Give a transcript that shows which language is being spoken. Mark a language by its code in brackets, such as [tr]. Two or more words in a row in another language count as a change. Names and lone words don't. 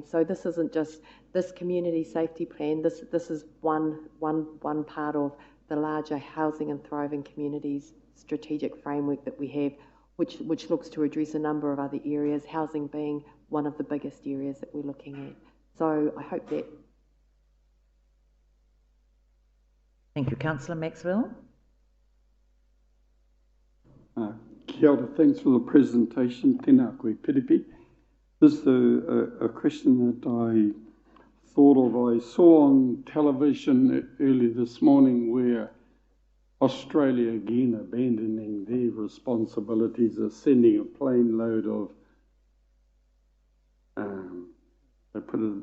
[en] So this isn't just this community safety plan. This is one part of the larger Housing and Thriving Communities strategic framework that we have, which looks to address a number of other areas, housing being one of the biggest areas that we're looking at. So I hope that. Thank you. Councillor Maxwell. [mi] Kia ora, [en] thanks for the presentation. [mi] Tēnā koe Piripi. [en] This is a question that I thought of. I saw on television early this morning where Australia, again abandoning their responsibilities, are sending a plane load of, they put it,